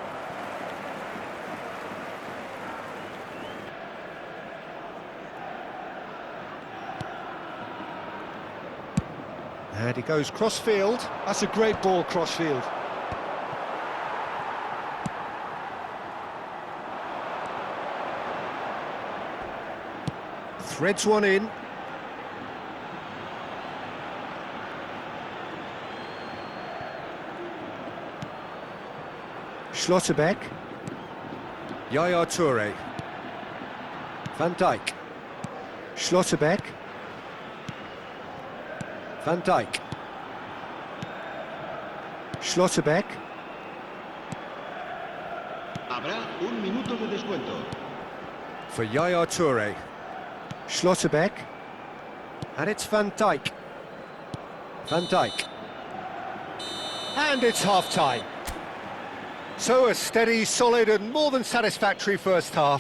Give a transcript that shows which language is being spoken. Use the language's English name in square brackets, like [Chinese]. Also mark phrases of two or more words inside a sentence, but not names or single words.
[English] And he goes cross-field. That's a great ball cross-field. Threads one in. Schlotterbeck. Yaya Toure. Van Dijk. Schlotterbeck. Van Dijk. Schlotterbeck. [Spanish] Habrá un minuto de descuento. [English] For Yaya Toure. Schlotterbeck. And it's Van Dijk. Van Dijk. And it's half-time. So a steady, solid and more than satisfactory first half.